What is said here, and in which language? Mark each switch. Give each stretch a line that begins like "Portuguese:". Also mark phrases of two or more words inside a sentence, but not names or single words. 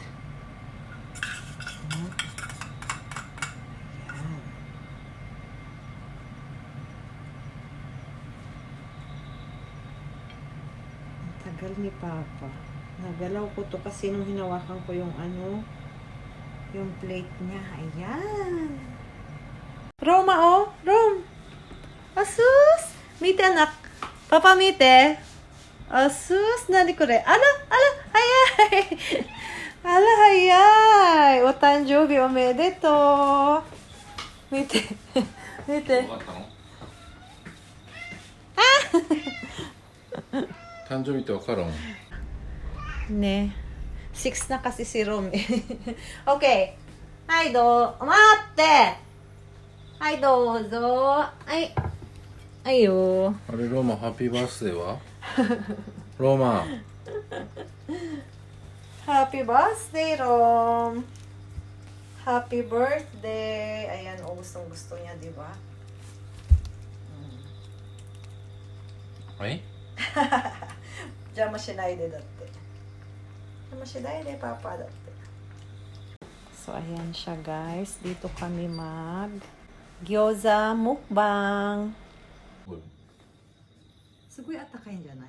Filipino: Ayan. Ang tagal ni Papa. Nagalaw ko to kasi nung hinawakan ko yung yung plate niya. Ayan. Roma, oh. Rom. Asus. Mite anak. Papa mite. Asus,
Japanese: 何これ？Ala、速い. Ala, hayai. お誕生日おめでとう. 見て。見て。Ah! 誕生日ってわかるん
Filipino: Ne. 6 na kasi si Rom.
Japanese: Okay。はい、待って. はい、どうぞ。Ayo. あれローマハッピーバースデーはローマ
English: Happy birthday, Rom. Happy birthday.
Filipino: Ayan, gustong gusto niya, di ba?
Japanese: はい。邪魔しないでだって。邪魔しないでパパだって。
Filipino: So ayan siya guys. Dito kami mag gyoza mukbang.
Japanese: すごいあったかいんじゃない？